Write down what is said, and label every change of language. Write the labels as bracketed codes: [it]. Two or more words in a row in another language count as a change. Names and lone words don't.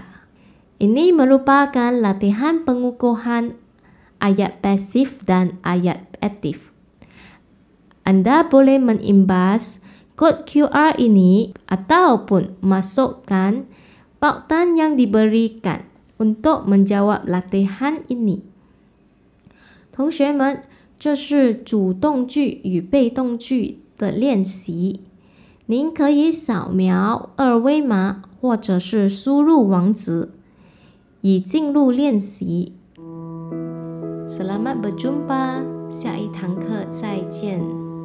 [ms] Ini merupakan latihan pengukuhan ayat pasif dan ayat aktif. Anda boleh mengimbas kod QR ini ataupun masukkan pautan yang diberikan untuk menjawab latihan ini. [zh] 同学们，这是主动句与被动句的练习。您可以扫描二维码或者是输入网址，以进入练习。 [ms] Selamat berjumpa， [zh] 下一堂课再见。